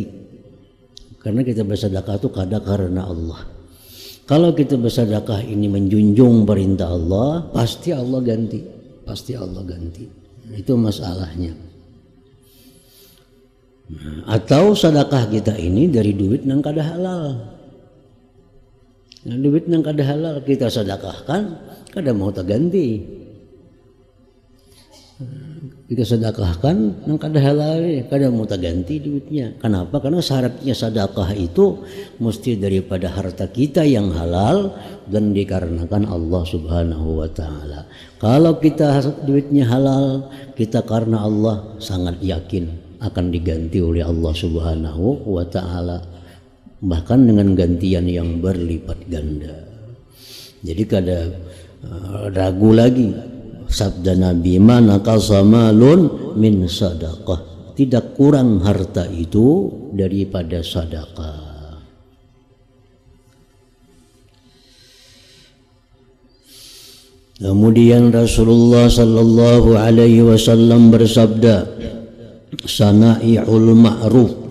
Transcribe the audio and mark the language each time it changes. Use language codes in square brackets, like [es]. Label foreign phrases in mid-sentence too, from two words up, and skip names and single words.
[id] Karena kita bersedekah itu kada karena Allah. Kalau kita bersedekah ini menjunjung perintah Allah, pasti Allah ganti. Pasti Allah ganti. Itu masalahnya. Nah, atau sedekah kita ini dari duit yang kada halal. Nah, duit yang kada halal kita sedekahkan, kada mau terganti. Kita sedekahkan yang kada halal, kada mau terganti duitnya. Kenapa? Karena syaratnya sedekah itu mesti daripada harta kita yang halal dan dikarenakan Allah [ar] سبحانه وتعالى. [id] Kalau kita duitnya halal, kita karena Allah sangat yakin akan diganti oleh Allah [ar] سبحانه وتعالى. [id] Bahkan dengan gantian yang berlipat ganda. Jadi kada ragu lagi. Sabda Nabi, [ar] "من نقص مال من صدقة." [id] Tidak kurang harta itu daripada sedekah. Kemudian Rasulullah [ar] صلى الله عليه وسلم [id] bersabda, [ar] "صنائع المعروف."